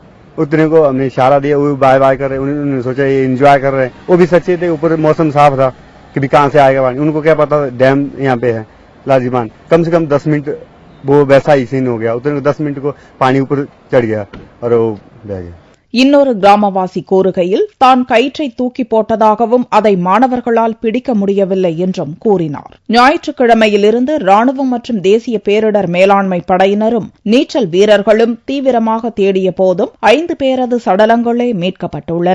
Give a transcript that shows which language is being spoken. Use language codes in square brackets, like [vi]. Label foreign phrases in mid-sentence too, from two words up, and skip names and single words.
[hi] उतने को हमने इशारा दिया, वो [en] bye bye [hi] कर रहे. उन्होंने सोचा ये एंजॉय कर रहे हैं. वो भी सच्चे थे. ऊपर मौसम साफ था कि भी कहां से आएगा पानी. उनको क्या पता डैम यहाँ पे है लाजीबान. कम से कम 10 मिनट वो वैसा ही सीन हो गया. उतने को 10 मिनट को पानी ऊपर चढ़ गया और वो बह गया. [ta] இன்னொரு கிராமவாசி கூறுகையில் தான் கயிற்றை தூக்கி போட்டதாகவும் அதை மாணவர்களால் பிடிக்க முடியவில்லை என்றும் கூறினார். ஞாயிற்றுக்கிழமையிலிருந்து ராணுவம் மற்றும் தேசிய பேரிடர் மேலாண்மை படையினரும் நீச்சல் வீரர்களும் தீவிரமாக தேடிய போதும் 5 பேரது சடலங்களே மீட்கப்பட்டுள்ளன.